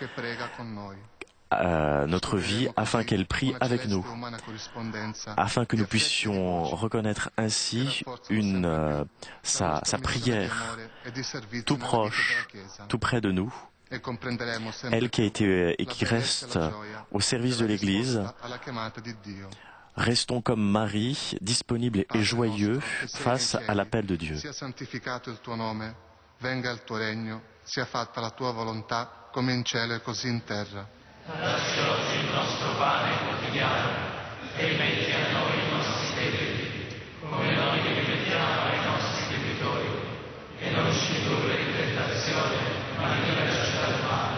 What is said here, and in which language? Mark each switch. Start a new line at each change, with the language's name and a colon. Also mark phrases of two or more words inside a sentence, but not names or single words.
French: notre vie afin qu'elle prie avec nous, afin que nous puissions reconnaître ainsi sa prière tout proche, tout près de nous, elle qui a été et qui reste au service de l'Église Restons comme Marie, disponibles et joyeux face à l'appel de Dieu.
Italian: Sia santificato il tuo nome, venga il tuo regno, sia fatta la tua volontà, come in cielo e così in terra. Dacci oggi il nostro pane quotidiano e rimetti a noi i nostri debiti, come noi li rimettiamo ai nostri debitori, e non ci indurre in tentazione, ma liberaci dal male.